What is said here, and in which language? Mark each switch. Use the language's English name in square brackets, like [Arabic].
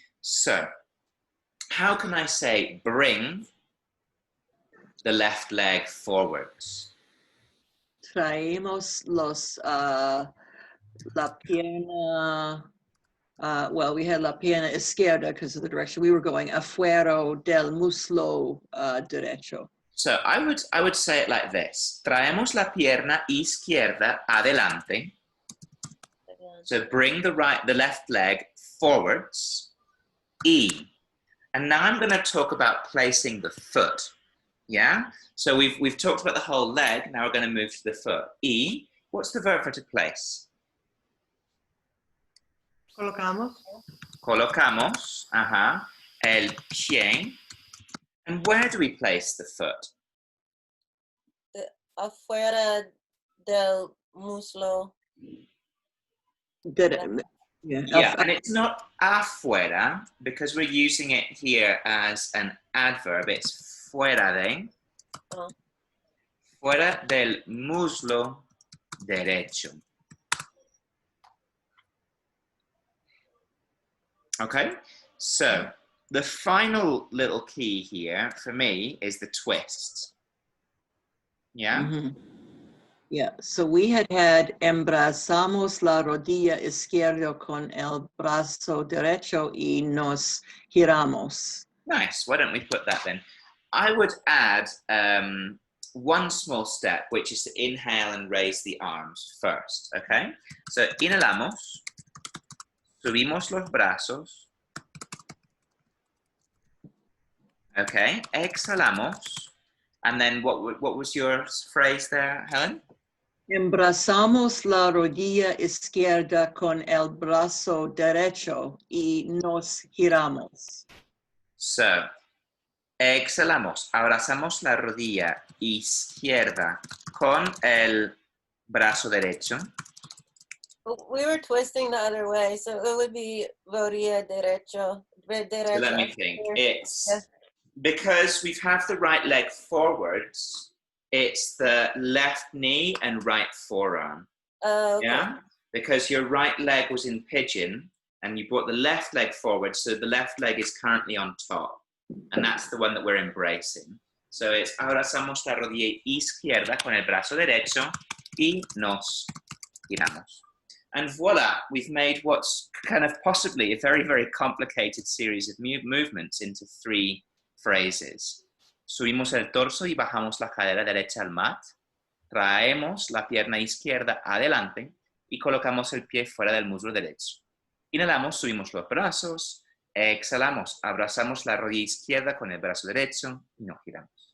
[English] So how can I say bring the left leg forwards? [Spanish] Traemos la pierna, [English] well, we had [Spanish] la pierna izquierda [English] because of the direction we were going, [Spanish] afuera del muslo derecho. [English] So I would say it like this. [Spanish] Traemos la pierna izquierda adelante. [English] So bring the left leg forwards, E. And now I'm going to talk about placing the foot, yeah? So we've talked about the whole leg, now we're going to move to the foot. E, what's the verb for to place? [Spanish] Colocamos. Colocamos, el pie. [English] And where do we place the foot? [Spanish] Afuera del muslo. [English] Good. Yeah. Yeah, and it's not afuera because we're using it here as an adverb. [Spanish] It's fuera de. [English] Oh. [Spanish] Fuera del muslo derecho. [English] Okay, so the final little key here for me is the twist. Yeah? Mhm. Yeah, so we had [Spanish] embrazamos la rodilla izquierda con el brazo derecho y nos giramos. [English] Nice. Why don't we put that then? I would add one small step, which is to inhale and raise the arms first. Okay? [Spanish] So inhalamos, subimos los brazos. [English] Okay, exhalamos. And then what was your phrase there, Helen? [Spanish] Embrazamos la rodilla izquierda con el brazo derecho y nos giramos. So, exhalamos, abrazamos la rodilla izquierda con el brazo derecho. [English] We were twisting the other way, so it would be [Spanish] rodilla derecho. [English] So let me think. It's because we have the right leg forwards, it's the left knee and right forearm. Okay. Yeah? Because your right leg was in pigeon and you brought the left leg forward, so the left leg is currently on top. And that's the one that we're embracing. So it's [Spanish] abrazamos la rodilla izquierda con el brazo derecho y nos giramos. [English] And voila, we've made what's kind of possibly a very, very complicated series of movements into 3 phrases. [Spanish] Subimos el torso y bajamos la cadera derecha al mat. Traemos la pierna izquierda adelante y colocamos el pie fuera del muslo derecho. Inhalamos, subimos los brazos. Exhalamos, abrazamos la rodilla izquierda con el brazo derecho y nos giramos.